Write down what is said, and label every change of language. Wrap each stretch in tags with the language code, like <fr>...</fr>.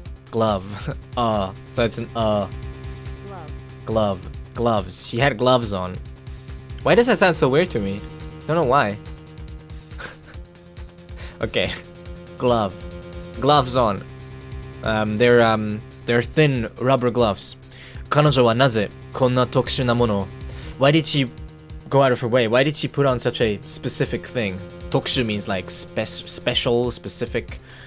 <en>Glove. So it's an Glove. Gloves. She had gloves on. Why does that sound so weird to me? Don't know why. Okay. Glove. Gloves on. They're thin rubber gloves.</en> <ja>彼女はなぜこんな特殊なものを?</ja> <en>Why did she go out of her way? Why did she put on such a specific thing? 特殊 means like special, specific.</en>